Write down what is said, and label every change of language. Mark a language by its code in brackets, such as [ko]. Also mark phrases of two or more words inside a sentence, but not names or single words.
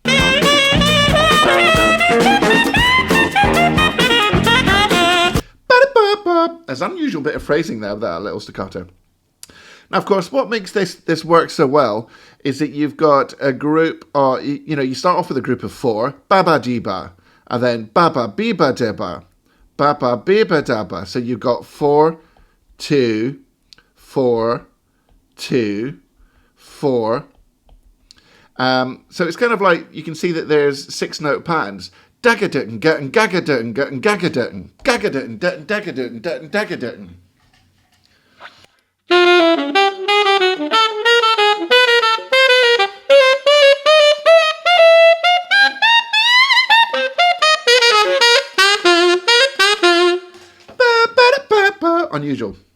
[en] There's an unusual bit of phrasing there with that little staccato. Now, of course, what makes this work so well is that you've got a group, or you know, you start off with a group of 4, ba-ba dee-ba, and then ba-ba bee-ba de-ba, ba-ba bee-ba da-ba. So you've got 4, 2, 4, 2, 4. So it's kind of like, you can see that there's 6-note patterns. Dagadutton, gutton, gagadutton, gutton, gagadutton, gagadutton, dutton, dagadutton, dutton, dagadutton. Unusual.